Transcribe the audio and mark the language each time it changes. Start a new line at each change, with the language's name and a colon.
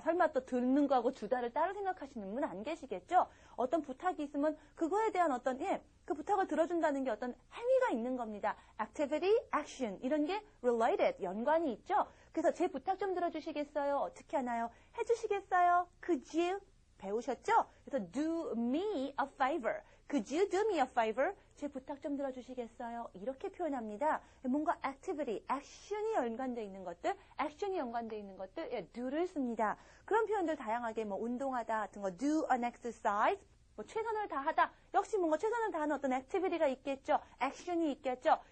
Korean: 설마 또 듣는 거하고 주다를 따로 생각하시는 분 안 계시겠죠? 어떤 부탁이 있으면 그거에 대한 어떤 그 부탁을 들어준다는 게 어떤 행위가 있는 겁니다. activity, action 이런 게 related, 연관이 있죠? 그래서 제 부탁 좀 들어주시겠어요? 어떻게 하나요? 해주시겠어요?
English: Could you?
Korean: 배우셨죠?
English: 그래서 do me a favor. Could you do me a favor?
Korean: 제 부탁 좀 들어주시겠어요? 이렇게 표현합니다. 뭔가 activity, action이 연관되어 있는 것들, action이 연관되어 있는 것들, do를 씁니다. 그런 표현들 다양하게 뭐 운동하다 같은 거,
English: do an exercise,
Korean: 뭐 최선을 다하다. 역시 뭔가 최선을 다하는 어떤 activity가 있겠죠. action이 있겠죠.